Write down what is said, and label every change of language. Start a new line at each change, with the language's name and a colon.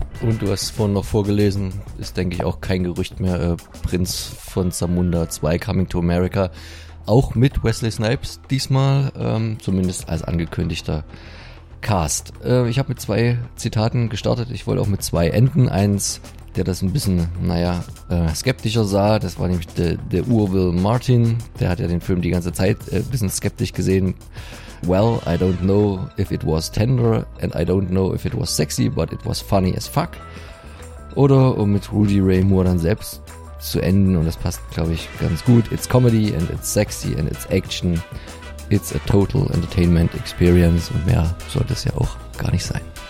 German: Und du hast es vorhin noch vorgelesen, ist denke ich auch kein Gerücht mehr, Prinz von Zamunda 2, Coming to America, auch mit Wesley Snipes diesmal, zumindest als angekündigter Cast. Ich habe mit zwei Zitaten gestartet. Ich wollte auch mit zwei enden. Eins, der das ein bisschen, skeptischer sah. Das war nämlich der Will Martin. Der hat ja den Film die ganze Zeit ein bisschen skeptisch gesehen.
English: Well, I don't know if it was tender and I don't know if it was sexy, but it was funny as fuck.
German: Oder um mit Rudy Ray Moore dann selbst zu enden. Und das passt, glaube ich, ganz gut.
English: It's comedy and it's sexy and it's action. It's a total entertainment experience
German: und mehr sollte es ja auch gar nicht sein.